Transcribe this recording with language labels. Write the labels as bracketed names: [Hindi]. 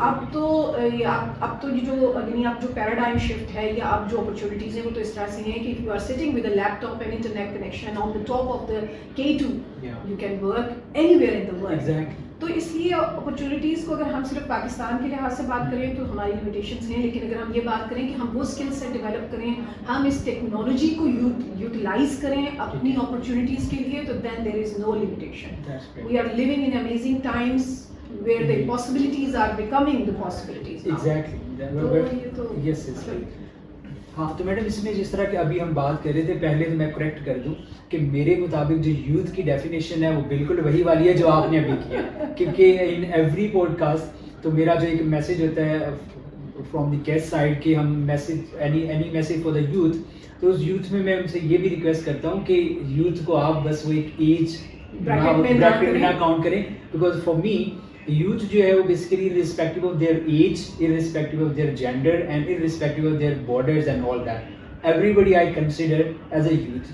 [Urdu] اب تو یہ جو یعنی اب جو پیراڈائم شفٹ ہے یا اب جو اپرچونیٹیز ہیں وہ تو اس طرح سے ہیں کہ [English] You are sitting with a laptop and internet connection on the top of the K2 you can work anywhere in the world. [Urdu] تو اس لیے اپرچونیٹیز کو اگر ہم صرف پاکستان کے لحاظ سے بات کریں تو ہماری لمیٹیشنس ہیں, لیکن اگر ہم یہ بات کریں کہ ہم وہ اسکل سیٹ ڈیولپ کریں, ہم اس ٹیکنالوجی کو یوٹیلائز کریں اپنی اپرچونیٹیز کے لیے, تو [English] Then there is no limitation. We are living in amazing times where the possibilities are becoming the possibilities now. Exactly. [Urdu] ہاں تو میڈم اس میں جس طرح کہ ابھی ہم بات کر رہے تھے, پہلے تو میں کریکٹ کر دوں کہ میرے مطابق جو یوتھ کی ڈیفینیشن ہے وہ بالکل وہی والی ہے جو آپ نے ابھی کیا, کیونکہ [English] in every podcast [Urdu] تو میرا جو ایک میسیج ہوتا ہے [English] from the guest side [Urdu] کہ ہم message any message for the youth, تو اس یوتھ میں ان سے یہ بھی ریکویسٹ کرتا ہوں کہ یوتھ کو آپ بس وہ ایک ایج بریکٹ میں نہ کاؤنٹ کریں, بیکاز فار می youth جو ہے وہ basically [English] irrespective of their age, irrespective of their gender and irrespective of their borders and all that, everybody I consider as a youth.